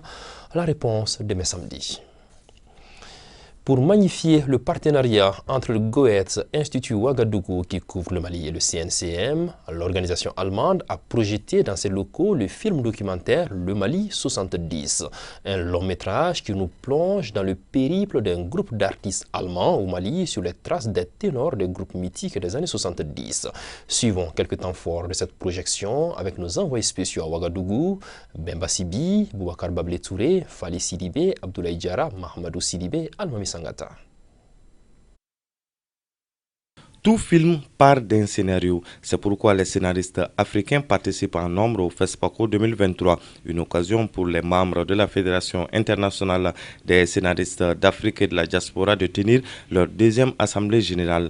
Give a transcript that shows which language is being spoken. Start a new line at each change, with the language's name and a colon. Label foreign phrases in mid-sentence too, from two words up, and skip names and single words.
French: La réponse demain samedi. Pour magnifier le partenariat entre le Goethe Institut Ouagadougou qui couvre le Mali et le CNCM, l'organisation allemande a projeté dans ses locaux le film documentaire Le Mali 70, un long métrage qui nous plonge dans le périple d'un groupe d'artistes allemands au Mali sur les traces des ténors des groupes mythiques des années 70. Suivons quelques temps forts de cette projection avec nos envoyés spéciaux à Ouagadougou, Bemba Sibi, Boubacar Bablé Touré, Fali Sidibé, Abdoulaye Diarra, Mahamadou Sidibé, Almami Sangata. Tout film part d'un scénario. C'est pourquoi les scénaristes africains participent en nombre au FESPACO 2023, une occasion pour les membres de la Fédération internationale des scénaristes d'Afrique et de la diaspora de tenir leur deuxième assemblée générale.